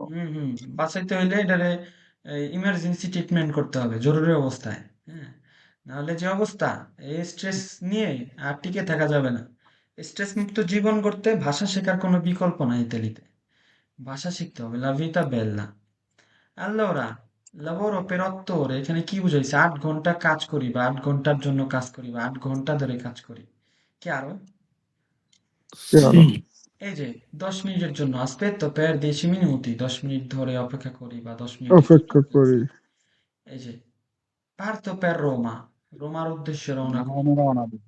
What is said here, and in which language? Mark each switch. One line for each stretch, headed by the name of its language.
Bangla: হুম বাঁচাইতে হইলে এটারে ইমার্জেন্সি ট্রিটমেন্ট করতে হবে, জরুরি অবস্থায়। হ্যাঁ, নাহলে যে অবস্থা, এই স্ট্রেস নিয়ে আর টিকে থাকা যাবে না। স্ট্রেস মুক্ত জীবন করতে ভাষা শেখার কোনো বিকল্প নাই ইতালিতে, ভাষা শিখতে হবে।
Italian: লা ভিটা বেল্লা। Allora, lavoro per 8 ore,
Bangla: এখানে কি বুঝাইছে? 8 ঘন্টা কাজ করি বা 8 ঘন্টার জন্য কাজ করি বা 8 ঘন্টা ধরে কাজ করি। কি আরো?
Italian: সি,
Bangla: এই যে 10 মিনিটের জন্য
Italian: aspetto per 10 minuti,
Bangla: 10 মিনিট ধরে অপেক্ষা করি বা 10 মিনিটের জন্য অপেক্ষা অপেক্ষা করি করি। এই যে
Italian: parto per Roma,
Bangla: রোমার উদ্দেশ্যে রওনা করি।